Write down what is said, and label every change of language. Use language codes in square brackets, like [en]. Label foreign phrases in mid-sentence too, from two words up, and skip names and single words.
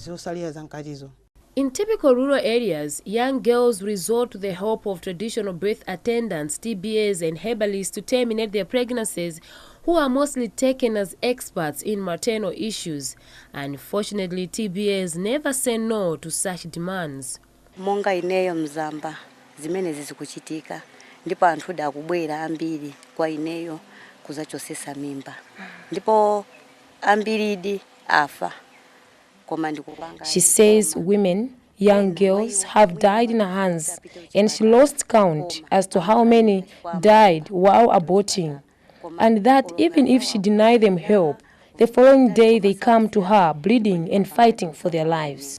[en] In typical rural areas, young girls resort to the help of traditional birth attendants, TBAs, and herbalists to terminate their pregnancies, who are mostly taken as experts in maternal issues. Unfortunately, TBAs never say no to such demands. [ny] Monga ineyo mzamba. Zimene zizikuchitika ndipo anthu dakubwera ambiri kwa ineyo kuzachosesa mimba ndipo ambiridi afa. [en] She says women, young girls, have died in her hands, and she lost count as to how many died while aborting, and that even if she denied them help, the following day they come to her bleeding and fighting for their lives.